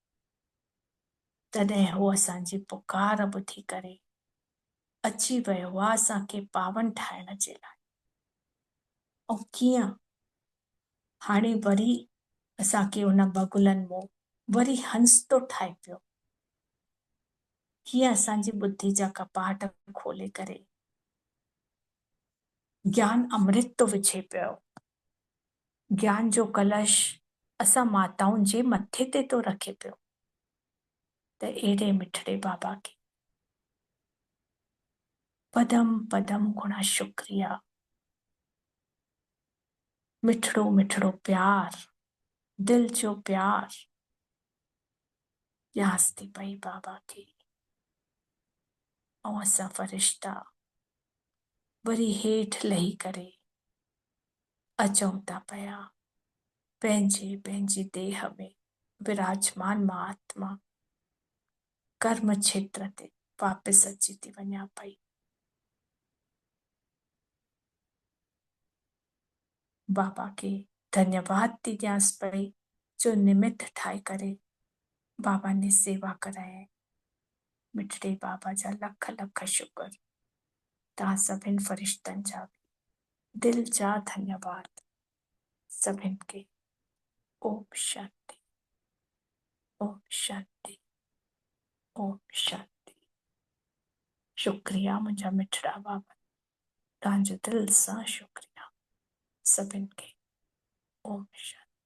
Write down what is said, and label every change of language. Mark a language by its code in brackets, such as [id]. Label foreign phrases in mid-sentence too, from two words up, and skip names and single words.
[sd] तॾहिं हो असांजी पुकार ॿुधी करे अची वियो आहे असांखे पावन ठाहिण जे लाइ। ऐं कीअं हाणे वरी असांखे उन बगुलनि मां वरी हंस तो ठाहे पियो, कीअं असांजी बुद्धि जा कपाट खोले करे ज्ञान अमृत तो विझे पियो। ज्ञान जो कलश असां माताउनि जे मथे ते तो रखे पियो। त एॾे मिठड़े बाबा खे पदम पदम गुणा शुक्रिया, मिठड़ो मिठड़ो प्यार, दिल जो प्यार यास थी पई बाबा खे। ऐं असां फरिश्ता वरी हेठि लही करे अचूं था पिया पंहिंजे पंहिंजी देह में विराजमान मां आत्मा कर्म क्षेत्र ते वापसि अची थी वञा पई। बाबा खे धन्यवाद थी ॾियांसि पई जो निमित ठाहे करे बाबा ने सेवा कराए। मिठड़े बाबा जा लख लख शुक्र, तव्हां सभिनि फरिश्तनि जा दिल जा धन्यवाद सभिनि खे। ओम शांति, ओम शांति, ओम शांति। शुक्रिया मुंहिंजा मिठड़ा बाबा, तव्हांजो दिल सां शुक्रिया सभिनि खे। ओम शांति।